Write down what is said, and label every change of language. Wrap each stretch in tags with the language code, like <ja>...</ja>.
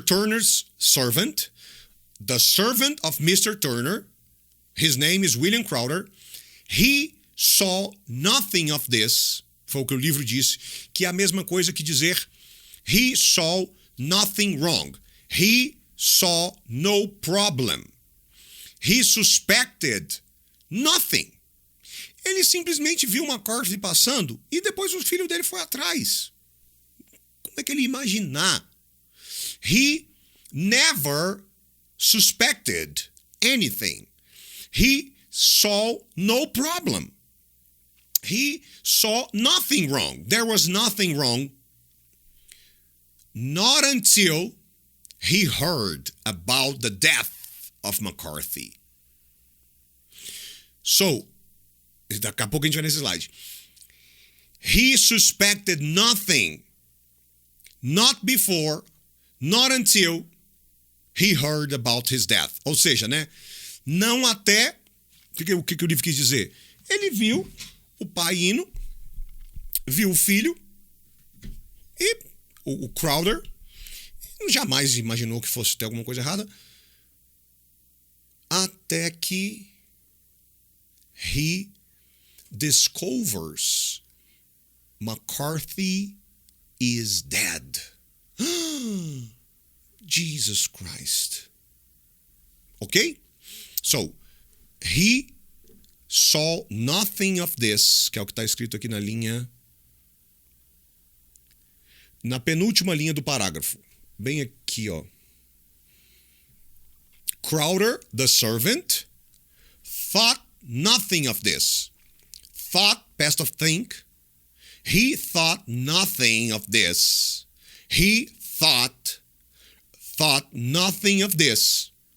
<en>Turner's servant, the servant of Mr. Turner, his name is William Crowder, he saw nothing of this.</en> <pt>Foi o que o livro diz, que é a mesma coisa que dizer</pt> <en>he saw nothing wrong. He saw no problem. He suspected nothing.</en> <pt>Ele simplesmente viu McCarthy passando e depois o filho dele foi atrás. Como é que ele ia imaginar?</pt> <en>He never suspected anything. He saw no problem. He saw nothing wrong. There was nothing wrong. Not until he heard about the death of McCarthy.</en> <pt>So, daqui a pouco a gente vai nesse slide.</pt> <en>He suspected nothing. Not before, not until he heard about his death.</en> <pt>Ou seja, né? Não até... O que o livro quis dizer? Ele viu o pai indo, viu o filho, e o Crowder jamais imaginou que fosse ter alguma coisa errada, até que</pt> <en>he discovers McCarthy is dead. Jesus Christ. Okay?</en> <pt>So,</pt> <en>he saw nothing of this,</en> <pt>que é o que está escrito aqui na penúltima linha do parágrafo. Bem aqui, ó.</pt> <en>Crowder, the servant, thought nothing of this. Thought, past of think. He thought nothing of this. He thought nothing of this.</en>